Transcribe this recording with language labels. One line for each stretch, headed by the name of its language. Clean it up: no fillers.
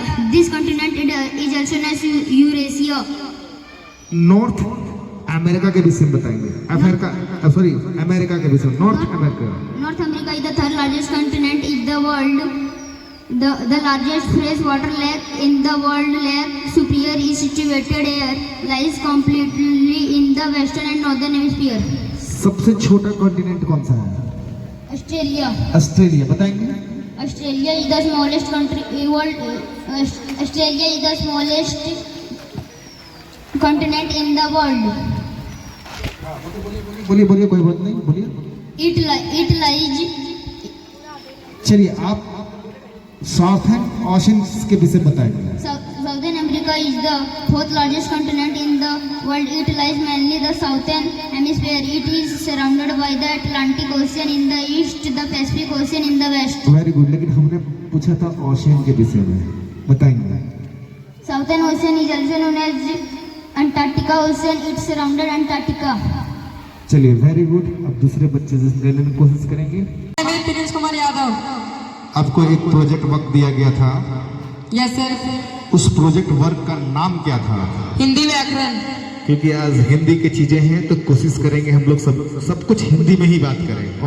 English: This continent is also known as Eurasia.
Hindi: North America के विषय में बताएंगे। अमेरिका के विषय में। North America.
English: North America is the 3rd largest continent in the world. The largest freshwater lake in the world, Lake Superior, is situated here. Lies completely in the western and northern hemisphere.
Hindi: सबसे छोटा continent कौन सा है?
English: Australia.
Hindi: Australia. बताएंगे?
English: Australia is the smallest country world. Australia is the smallest continent in the world.
Hindi: बोलिए बोलिए, कोई बात नहीं, बोलिए।
English: It lies.
Hindi: चलिए, आप साउथर्न ओशन के विषय में बताएंगे।
English: Southern America is the 4th largest continent in the world. It lies mainly the southern hemisphere. It is surrounded by the Atlantic Ocean in the east, the Pacific Ocean in the west. Very good.
Hindi: लेकिन हमने पूछा था ocean के विषय में, बताएंगे?
English: Southern Ocean is also known as Antarctica Ocean. It surrounded Antarctica. चलिए, very good.
Hindi: अब दूसरे बच्चे से कहने की कोशिश करेंगे। प्रिंस कुमार यादव। आपको एक प्रोजेक्ट वर्क दिया गया था।
English: Yes sir.
Hindi: उस प्रोजेक्ट वर्क का नाम क्या था? हिंदी व्याकरण। क्योंकि आज हिंदी की चीजें हैं तो कोशिश करेंगे हम लोग सब कुछ हिंदी में ही बात करें।